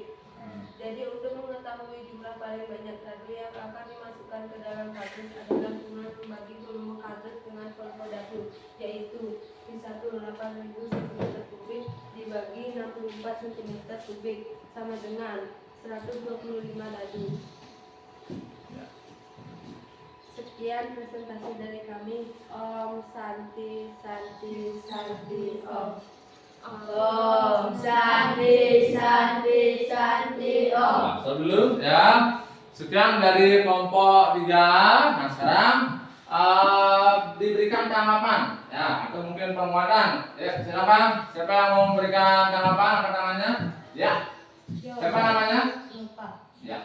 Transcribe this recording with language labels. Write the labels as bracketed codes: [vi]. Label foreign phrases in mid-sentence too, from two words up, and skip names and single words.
[id] Jadi untuk mengetahui jumlah paling banyak dadu yang akan dimasukkan ke dalam kardus adalah dengan membagi volume kardus dengan volume dadu, yaitu V1 8000 cm kubik dibagi 64 cm kubik sama dengan 125 dadu. Sekian presentasi dari kami. [sa] Om Santi Santi Santi Om. Om Santi Santi Santi Om. [id] Nah, stop dulu ya. Sekian dari kelompok 3. Nah, sekarang diberikan tanggapan ya atau mungkin penguatan. Ya, silakan. Siapa yang mau memberikan tanggapan? Angkat tangannya. Ya. Siapa namanya? Ya.